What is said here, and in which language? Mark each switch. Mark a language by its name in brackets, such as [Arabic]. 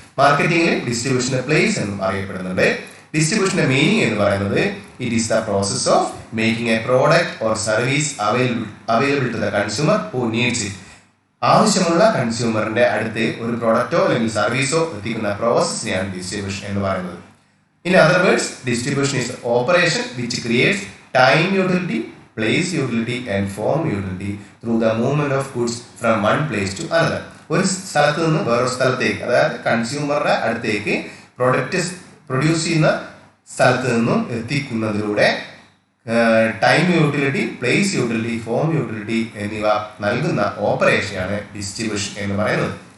[Malayalam] മാർക്കറ്റിംഗിൽ ഡിസ്ട്രിബ്യൂഷന്റെ place എന്നും അറിയപ്പെടുന്നുണ്ട്. ഡിസ്ട്രിബ്യൂഷന്റെ meaning എന്ന് പറയുന്നത് [English] It is the process of making a product or service available to the consumer who needs it. [Malayalam] ആവശ്യമുള്ള കൺസ്യൂമറിന്റെ അടുത്ത് ഒരു പ്രോഡക്റ്റോ അല്ലെങ്കിൽ സർവീസോ എത്തിക്കുന്ന പ്രോസസ്സിനെയാണ് ഡിസ്ട്രിബ്യൂഷൻ എന്ന് പറയുന്നത്. [English] In other words, distribution is the operation which creates time utility, place utility and form utility through the movement of goods from one place to another. [Malayalam] ഒരു സ്ഥലത്ത് നിന്ന് വേറൊരു സ്ഥലത്തേക്ക്, അതായത് കൺസ്യൂമറുടെ അടുത്തേക്ക് പ്രോഡക്റ്റ് പ്രൊഡ്യൂസ് ചെയ്യുന്ന സ്ഥലത്ത് നിന്നും എത്തിക്കുന്നതിലൂടെ time utility, place utility, form utility എന്നിവ നൽകുന്ന ഓപ്പറേഷനാണ് ഡിസ്ട്രിബ്യൂഷൻ എന്ന് പറയുന്നത്.